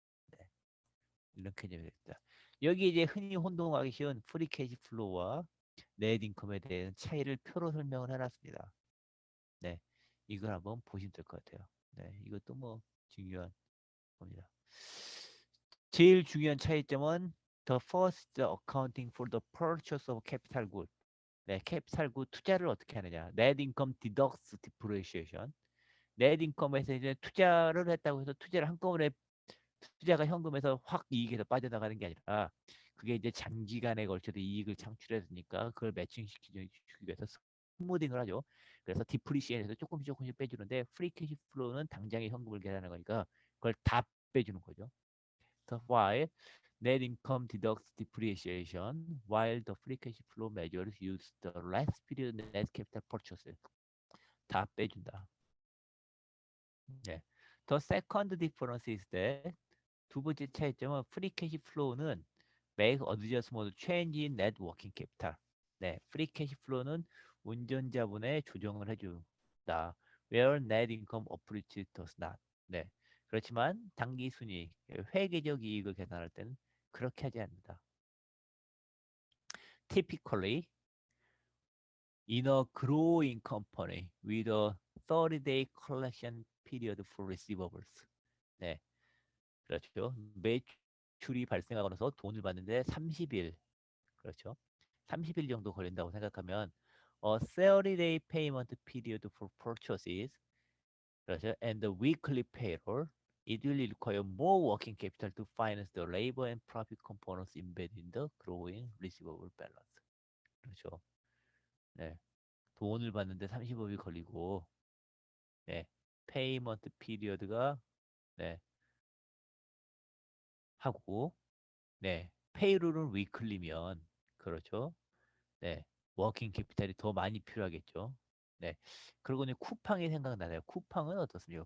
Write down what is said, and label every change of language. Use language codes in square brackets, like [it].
[ko] 네, 이런 개념이 됩니다. 여기 이제 흔히 혼동하기 쉬운 프리 캐시플로우와 넷 인컴에 대한 차이를 표로 설명을 해놨습니다. 네, 이걸 한번 보시면 될 것 같아요. 네, 이것도 뭐 중요한 겁니다. 제일 중요한 차이점은 [en] the first accounting for the purchase of capital good. [ko] 네, 캐피탈 구 투자를 어떻게 하느냐. [en] net income deducts depreciation. [ko] net income에서 이제 투자를 했다고 해서 투자를 한꺼번에 투자가 현금에서 확 이익에서 빠져나가는 게 아니라 그게 이제 장기간에 걸쳐서 이익을 창출했으니까 그걸 매칭시키기 위해서 스무딩을 하죠. 그래서 디프리시에이션에서 조금씩 빼주는데 프리 캐시 플로우는 당장의 현금을 계산하는 거니까 그걸 다 빼주는 거죠. [en] That's why net income deducts depreciation, while the free cash flow measures use the last period net capital purchases. [ko] 다 빼준다. 네. [en] The second difference is that [ko] 두 번째 차이점은 [en] free cash flow는 make adjustment change in net working capital. [ko] 네, free cash flow는 운전자분의 조정을 해준다. [en] Where net income approach does not. [ko] 네, 그렇지만 당기 순이익, 회계적 이익을 계산할 때는 그렇게 하지 않는다. [en] Typically, in a growing company with a 30-day collection period for receivables. [ko] 네, 그렇죠. 매출이 발생하고 나서 돈을 받는데 30일, 그렇죠. 30일 정도 걸린다고 생각하면 [en] a 30-day payment period for purchases, [ko] 그렇죠. [en] And the weekly payroll, it will require more working capital to finance the labor and profit components embedded in the growing receivable balance. [ko] 그렇죠. 네. 돈을 받는데 30일이 걸리고, 네, 페이먼트 피리어드가, 네, 하고, 네, 페이롤은 위클리면, 그렇죠. 네, 워킹 캐피탈이 더 많이 필요하겠죠. 네, 그리고 이제 쿠팡이 생각나네요. 쿠팡은 어떻습니까?